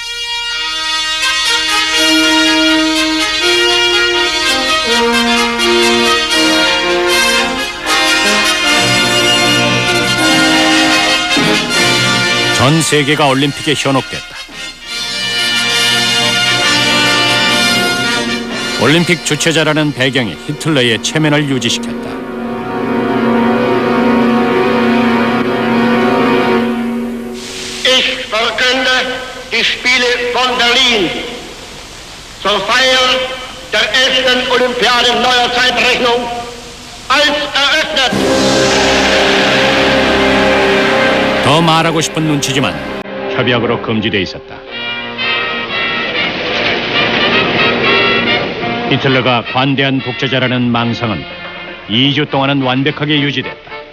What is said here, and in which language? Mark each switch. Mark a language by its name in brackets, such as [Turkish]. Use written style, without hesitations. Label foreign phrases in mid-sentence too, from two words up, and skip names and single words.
[Korean] 전 세계가 올림픽에 현혹됐다. 올림픽 주최자라는 배경이 히틀러의 체면을 유지시켰다. [German] Ich verkünde die Spiele von Berlin zur Feier der 11. Olympiade neuer Zeitrechnung als eröffnet. [Korean] 더 말하고 싶은 눈치지만 협약으로 금지돼 있었다. 히틀러가 관대한 독재자라는 망상은 2주 동안은 완벽하게 유지됐다.